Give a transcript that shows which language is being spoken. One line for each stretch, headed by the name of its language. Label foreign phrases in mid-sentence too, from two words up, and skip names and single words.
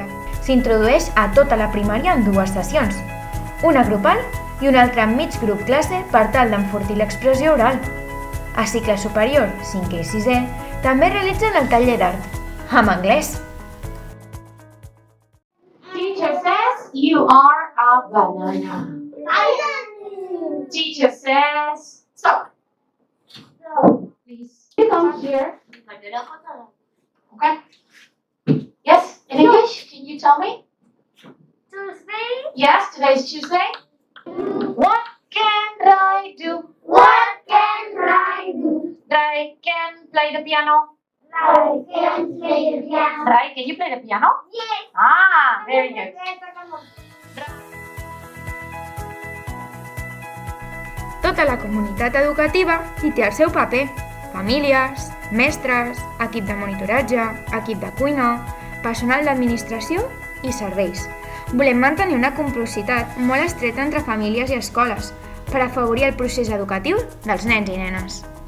Catalan: S'introdueix a tota la primària en 2 sessions, una grupal i una altra mig grup classe per tal d'enfortir l'expressió oral. A cicle superior, 5è i 6è, també realitzen el taller d'art, en anglès.
English: Teacher says you are a banana. Teacher says stop. Please. You come here. Okay. Yes, in English, can you tell me? Tuesday. Yes, today's Tuesday. What can I do? What can I do? I can play the piano. I can play the piano. Right, can you play the piano? Yes. Ah, very good.
Catalan: Tota la comunitat educativa hi té el seu paper. Famílies, mestres, equip de monitoratge, equip de cuina, personal d'administració i serveis. Volem mantenir una complicitat molt estreta entre famílies i escoles per afavorir el procés educatiu dels nens i nenes.